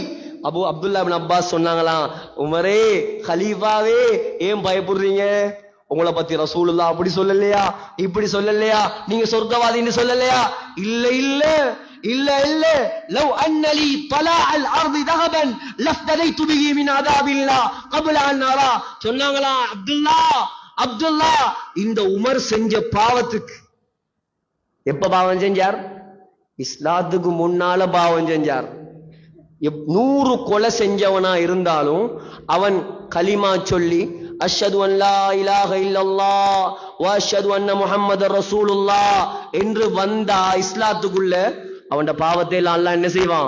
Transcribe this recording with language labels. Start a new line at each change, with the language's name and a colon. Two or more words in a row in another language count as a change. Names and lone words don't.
Tamil: அப்துல்லா இப்னு அப்பாஸ் சொன்னாங்களாம், உமரே, கலீஃபாவே, ஏன் பயப்படுறீங்க? உங்களை பத்தி ரசூலுல்லாஹ் அப்படி சொல்லலையா, இப்படி சொல்லலையா, நீங்க சொர்க்கவாதின்னு சொல்லலையா? இல்ல இல்ல இல்ல இல்ல.
Arabic: لو أن لي طلاع الأرض ذهبا لافتديت به من عذاب الله قبل ان ارى.
Tamil: சொன்னாங்களா அப்துல்லா இந்த உமர் செஞ்ச பாவத்துக்கு எப்ப பாவம் செஞ்சார்? இஸ்லாத்துக்கு முன்னால பாவம் செஞ்சார். 100 கொலை செஞ்சவனா இருந்தாலும் அவன் கலிமா சொல்லி
Arabic: أشهد أن لا إله إلا الله وأشهد أن محمدا رسول الله
Tamil: என்று வந்தா இஸ்லாத்துக்குள்ள அவன் பாவத்தை எல்லாம் அல்லாஹ் என்ன செய்வான்?